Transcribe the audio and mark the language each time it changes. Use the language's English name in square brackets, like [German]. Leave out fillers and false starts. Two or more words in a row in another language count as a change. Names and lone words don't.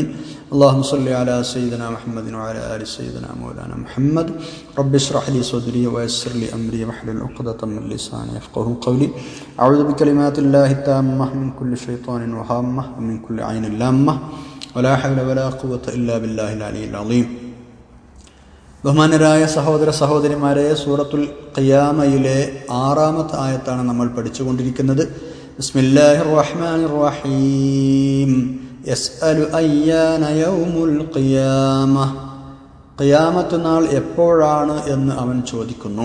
[Arabic] اللهم صل على سيدنا محمد وعلى آل سيدنا مولانا محمد. رب اشرح لي صدري ويسر لي أمري واحلل عقدة من لساني يفقهوا قولي. أعوذ بكلمات الله التامة من كل شيطان وهامة ومن كل عين لامة ولا حول ولا قوة إلا بالله العلي العظيم. [Malayalam] ബഹുമാനരായ സഹോദര സഹോദരിമാരെ, സൂറത്തുൽ ഖിയാമയിലെ 6-ാമത്തെ ആയത്താണ് നമ്മൾ പഠിച്ചുകൊണ്ടിരിക്കുന്നത്. [Arabic] بسم الله الرحمن الرحيم. يسأل أيان يوم القيامة. [Malayalam] ഖിയാമത്ത് നാൾ എപ്പോഴാണ് എന്ന് അവൻ ചോദിക്കുന്നു.